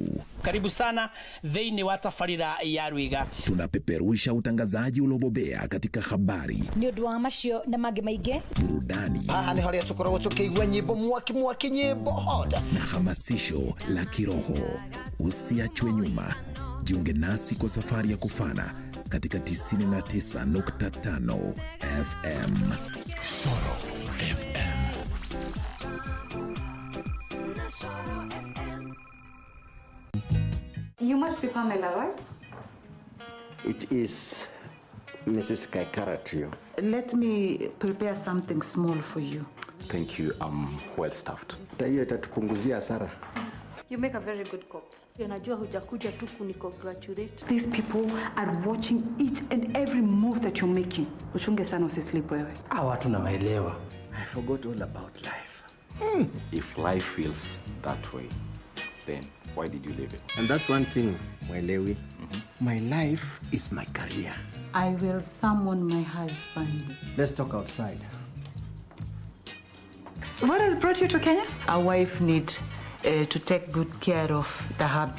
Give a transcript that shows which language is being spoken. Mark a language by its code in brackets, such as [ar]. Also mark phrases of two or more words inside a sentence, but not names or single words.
[sw] Karibu sana [ki] thĩinĩ wa tabarĩra ya Rwiga. [sw] Tunapeperusha utangazaji uliobobea katika habari, [ki] nĩ ũndũ wa macio na mangĩ maingĩ, [sw] burudani, [ki] haha nĩ harĩa tũkoragwo tũkĩigua nyĩmbo mwaki nyĩmbo hoda [sw] na hamasisho la kiroho. Usiachwe nyuma. Jiunge nasi kwa safari ya kufana katika 99.5 FM. Shoro FM. [en] You must be Pamela, right? It is Mrs. Kaikara to you. Let me prepare something small for you. Thank you. I'm well staffed. [sw] Hiyo itatupunguzia hasara. [en] You make a very good cook. [sw] Najua hujakuja tu kunicongratulate. [en] These people are watching each and every move that you're making. [sw] Uchunge sana usisleep wewe. Watu na maelewa. [en] I forgot all about life. If life feels that way, then why did you live it? And that's one thing, Mwelewi. My life is my career. I will summon my husband. Let's talk outside. What has brought you to Kenya? A wife needs to take good care of the hubby.